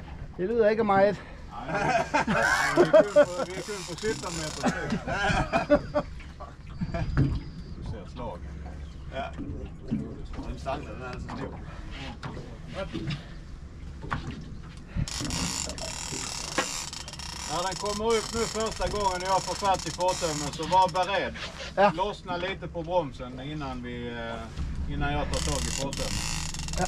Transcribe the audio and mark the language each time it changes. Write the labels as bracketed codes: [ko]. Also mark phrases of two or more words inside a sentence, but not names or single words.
[da] Det lyder ikke meget. Nej, vi er kun på 17 meter. Du ser slagen. Ja. Den stangen, den er altså stiv. [sv] När den kommer upp nu första gången jag får fatt i fartömmen så var beredd. [da] Ja. [sv] Lossna lite på bromsen innan jag tar tag i fartömmen. [da] Ja.